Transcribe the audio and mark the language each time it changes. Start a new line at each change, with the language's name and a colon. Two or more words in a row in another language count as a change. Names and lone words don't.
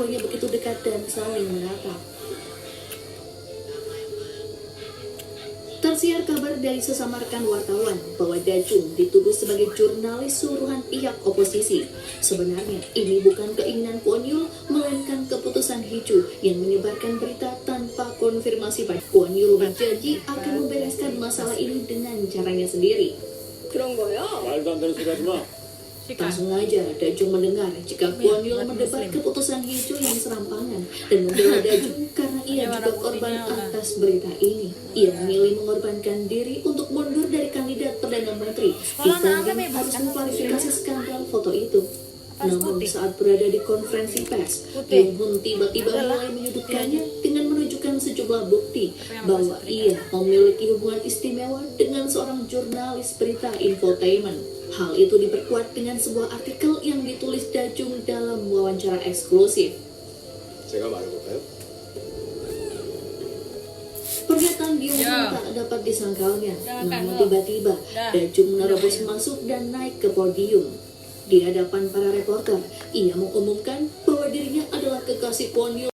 Indonesian: keduanya begitu dekat dan saling menatap. Tersiar kabar dari sesama rekan wartawan bahwa Dajung dituduh sebagai jurnalis suruhan pihak oposisi. Sebenarnya ini bukan keinginan Kwon Yul, melainkan keputusan Hiju yang menyebarkan berita tanpa konfirmasi. Kwon Yul berjanji akan membereskan masalah ini dengan caranya sendiri.
Korean: 말도 안 되는 소리 하지 마.
Indonesian: Langsung aja Dajung mendengar jika Kwon Yul mendebat keputusan Hiju yang serampangan dan membela Dajung karena ia juga korban atas berita ini. Ia memilih mengorbankan diri untuk mundur dari kandidat Perdana Menteri. Ditanding harus mengklarifikasi skandal foto itu. Namun saat berada di konferensi pers, Byung-hun tiba-tiba mulai menyudutkannya dengan menunjukkan sejumlah bukti bahwa ia memiliki hubungan istimewa dengan seorang jurnalis berita infotainment. Hal itu diperkuat dengan sebuah artikel yang ditulis Dajung dalam wawancara eksklusif.
Korean: 제가 말해볼까요?
Indonesian: Pernyataan Byung-hun tak dapat disangkalnya, namun tiba-tiba Dajung menerobos masuk dan naik ke podium. Di hadapan para reporter, ia mengumumkan bahwa dirinya adalah kekasih Kwon Yul.